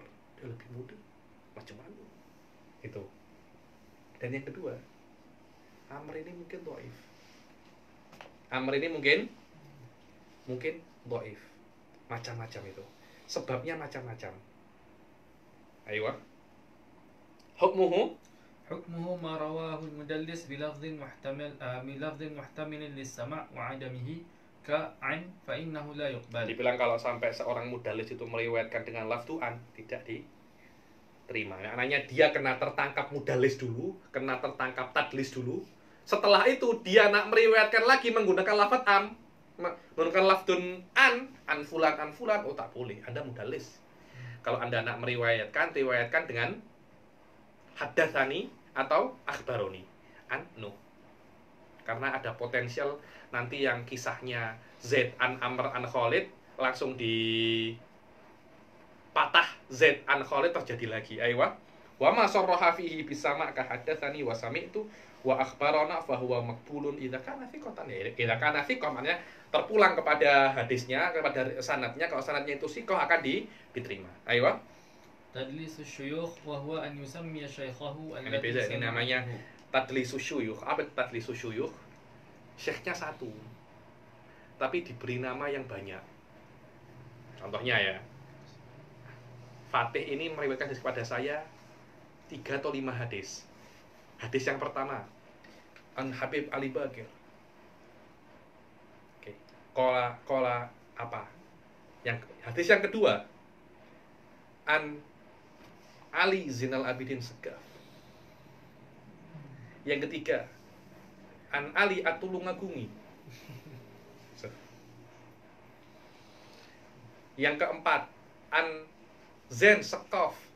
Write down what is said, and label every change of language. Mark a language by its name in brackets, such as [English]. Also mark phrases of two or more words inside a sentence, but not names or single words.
[Malay] Dia lebih muda. Macam mana? Itu. Dan yang kedua, Amr ini mungkin dhaif. Amr ini mungkin dhaif. Macam-macam itu. Sebabnya macam-macam. Ayo. [Arabic] حكمه ما رواه المدلس بلفظ محتمل للسماع وعدمه كعن فإنه لا يقبل. [Malay] Dibilang kalau sampai seorang mudallis itu meriwayatkan dengan lafzu an, tidak diterima. Maknanya dia kena tertangkap mudallis dulu, kena tertangkap tadlis dulu. Setelah itu dia nak meriwayatkan lagi menggunakan lafaz am, menggunakan [Arabic] لفظ عن فلان, [Malay] oh tak boleh. Anda mudallis. Kalau Anda nak riwayatkan dengan haddatsani atau akhbaroni. No. karena ada potensial nanti yang kisahnya [Arabic] زيد عن عمرو عن خالد [Malay] langsung di patah [Arabic] زيد عن خالد [Malay] terjadi lagi. Aywa. [Arabic] وما صرح فيه بالسماع ك حدثني و سمعت و أخبرنا ف هو مقبول إذا كان ثقة. إذا كان ثقة [Malay] maknanya terpulang kepada hadisnya, kepada sanadnya. Kalau sanadnya itu thiqah akan diterima. Aywa. [Arabic] تدليس الشيوخ وهو أن يسمي شيخه [Malay] Ini beda, ini namanya [Arabic] تدليس الشيوخ. [Malay] Apa [Arabic] تدليس الشيوخ? [Malay] Syekhnya satu, tapi diberi nama yang banyak. Contohnya ya, Fatih ini meriwayatkan kepada saya 3 atau 5 hadis. Hadis yang pertama, An Habib Ali Bakir. Oke. Kola apa? Hadis yang kedua, An Ali Zainal Abidin Segaf. Yang ketiga, An Ali Atulungagungi. Yang keempat, An Zain Sekaf.